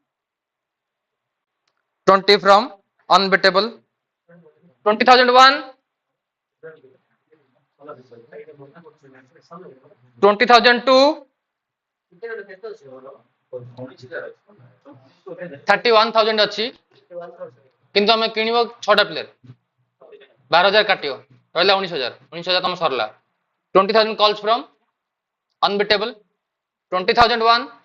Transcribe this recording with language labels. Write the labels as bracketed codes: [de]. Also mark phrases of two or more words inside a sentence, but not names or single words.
[or] 20 from Unbeatable, 20,001, 20,002, 31,000 ଅଛି କିନ୍ତୁ ଆମେ କିଣିବ 6ଟା ପ୍ଲେୟର 12,000 କାଟିବ ରହିଲା 19,000 19,000 ତମ ସରିଲା 20,000 [en] calls from [or] Unbeatable, 20,001,